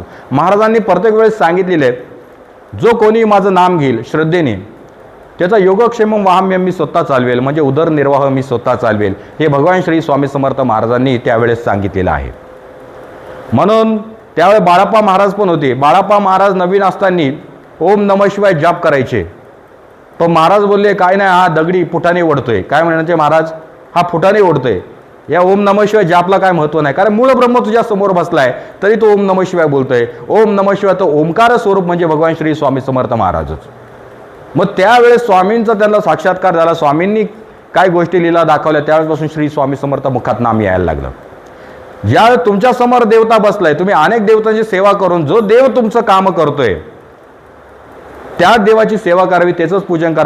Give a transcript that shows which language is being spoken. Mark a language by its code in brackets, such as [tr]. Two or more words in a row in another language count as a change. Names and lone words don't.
[mr] महाराजांनी प्रत्येक वेळेस सांगितलेले आहे, जो कोणी माझं नाम घेईल श्रद्धेने त्याचा [sa] योगक्षेम वाहम्य [mr] मी स्वतः चालवेल, म्हणजे उदरनिर्वाह मी स्वतः चालवेल. हे भगवान श्री स्वामी समर्थ महाराजांनी त्यावेळेस सांगितलेलं आहे. म्हणून त्यावेळेस बाळाप्पा महाराज पण होते. बाळाप्पा महाराज नवीन असताना [sa] ओम नमः शिवाय [mr] जाप करायचे. पण महाराज बोलले काय नाही, हा दगडी फुटाने ओढतोय. काय म्हणायचे महाराज, हा फुटाने ओढतोय, या [sa] ओम नमः शिवाय [mr] जापला काय महत्त्व नाही. कारण मूळ ब्रह्म तुझ्या समोर बसलाय तरी तो [sa] ओम नमः शिवाय [mr] बोलतोय. [sa] ओम नमः शिवाय [mr] तो ओंकार स्वरूप म्हणजे भगवान श्री स्वामी समर्थ महाराजच. मग त्यावेळेस स्वामींचा त्यांना साक्षात्कार झाला. स्वामींनी काय गोष्टी लीला दाखवल्या, त्यावेळेपासून श्री स्वामी समर्थ मुखात नाम यायला लागलं. ज्यावेळेस तुमच्या समोर देवता बसलाय, तुम्ही अनेक देवतांची सेवा करून जो देव तुमचं काम करतोय त्या देवाची सेवा करावी, त्याचंच पूजन करावं.